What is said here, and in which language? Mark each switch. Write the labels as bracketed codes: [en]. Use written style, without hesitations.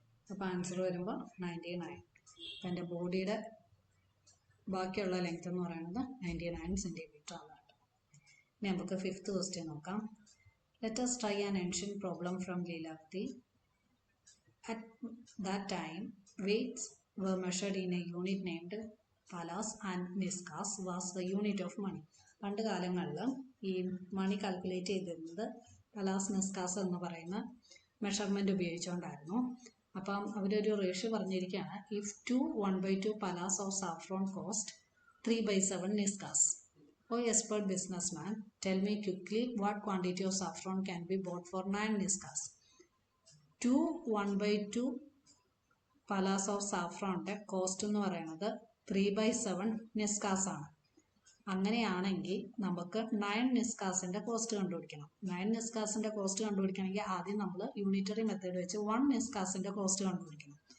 [ml] അപ്പോൾ ആൻസർ വരുമ്പോൾ 99. അപ്പം എൻ്റെ ബോഡിയുടെ ബാക്കിയുള്ള ലെങ്ത് എന്ന് പറയുന്നത് 99 സെൻറ്റിമീറ്റർ ആണ്. ഇനി നമുക്ക് 5th ക്വസ്റ്റ്യൻ നോക്കാം. [en] Let us try an ancient problem from Leelavati. At that time, weights were measured in a unit named palas and niskas was the unit of money. [ml] പണ്ട് കാലങ്ങളിൽ ഈ മണി കാൽക്കുലേറ്റ് ചെയ്തിരുന്നത് പലാസ് നിസ്കാസ് എന്ന് പറയുന്ന മെഷർമെൻറ്റ് ഉപയോഗിച്ചുകൊണ്ടായിരുന്നു. അപ്പം അവരൊരു ratio പറഞ്ഞിരിക്കുകയാണ്. [en] If 2 1/2 palas of saffron cost 3/7 niskas. Oh, expert businessman, tell me quickly what quantity of saffron can be bought for 9 niskas. [ml] 2 1/2 [en] palas of saffron [ml] ന്റെ കോസ്റ്റ് എന്ന് പറയുന്നത് 3/7 നിസ്കാസ് ആണ്. അങ്ങനെയാണെങ്കിൽ നമുക്ക് 9 നിസ്കാസിൻ്റെ കോസ്റ്റ് കണ്ടുപിടിക്കണം. 9 നിസ്കാസിൻ്റെ കോസ്റ്റ് കണ്ടുപിടിക്കണമെങ്കിൽ ആദ്യം നമ്മൾ യൂണിറ്ററി മെത്തേഡ് വെച്ച് 1 നിസ്കാസിൻ്റെ കോസ്റ്റ് കണ്ടുപിടിക്കണം.